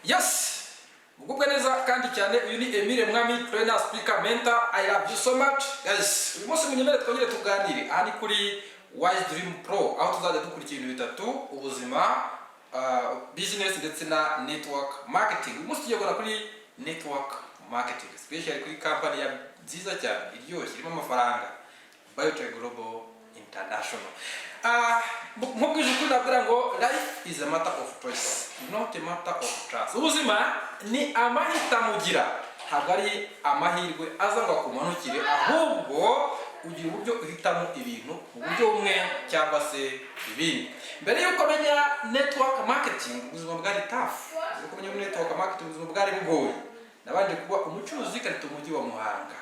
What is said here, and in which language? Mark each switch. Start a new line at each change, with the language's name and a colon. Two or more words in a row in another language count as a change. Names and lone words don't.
Kinyarwanda: Yes! Mugubwe neza kandi cyane uyu ni Emile Mwami
English: trainer speaker mentor. I love you so much. Guys,
Kinyarwanda: uyu munsi munyemere twongere tuganire aha ni kuri Wise Dream Pro aho tuzajya dukurikira ibintu bitatu: ubuzima, business ndetse na
English: network marketing.
Kinyarwanda: Uyu munsi tugiye gukora kuri
English: network marketing,
Kinyarwanda: especially kuri company ya nziza cyane iryoshye irimo amafaranga, BIOTECH Global International. Mubwije ukuri nabwira ngo
English: life is a matter of choice, not a matter of trust.
Kinyarwanda: Ubuzima ni amahitamo ugira, ntabwo ari amahirwe aza ngo akumanukire, ahubwo ugira uburyo uhitamo ibintu mu buryo bumwe cyangwa se ibindi. Mbere yuko menya
English: network marketing,
Kinyarwanda: ubuzima bwari tough. Yuko menya
English: network marketing,
Kinyarwanda: ubuzima bwari bugoye. Nabanje kuba umucuruzi karito umujyi wa Muhanga.